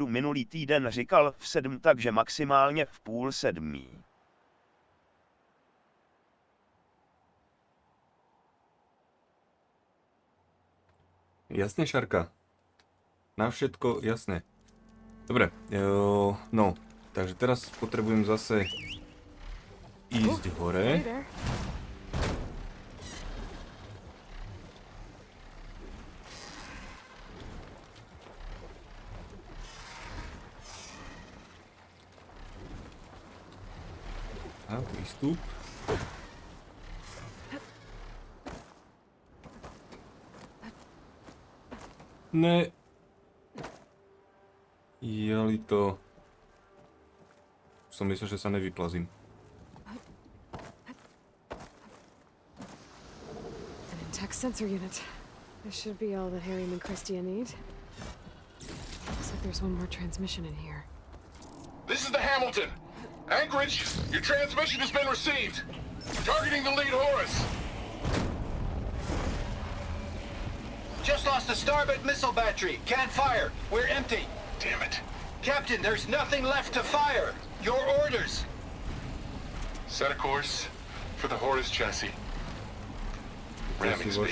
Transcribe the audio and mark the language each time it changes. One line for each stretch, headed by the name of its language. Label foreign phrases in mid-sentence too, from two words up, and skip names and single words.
Czech: Minulý týden říkal v 7, takže maximálně v 6:30.
Slovak: Jasne, Shaarka. Na všetko jasné. Dobre, no, takže teraz potrebujem zase ísť hore. A výstup.
Czech: Ne.
Slovak: Jeli to. Som myslel, že sa nevyplazím.
English: An intact sensor unit. This should be all that Harry and Christia need. Looks like there's one more transmission in here. This is the Hamilton. Anchorage, your transmission has been received. Targeting the lead Horus. Just lost the starboard missile battery. Can't fire. We're empty. Damn it. Captain, there's nothing left to fire. Your orders. Set a course for the Horus chassis. Ramming speed.